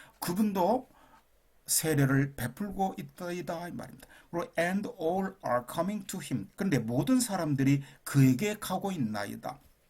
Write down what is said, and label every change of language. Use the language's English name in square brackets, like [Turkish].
[Korean] 그분도 세례를 베풀고 있다 이 말입니다. [English] 그리고 and all are coming to him. [Korean] 그런데 모든 사람들이 그에게 가고 있나이다.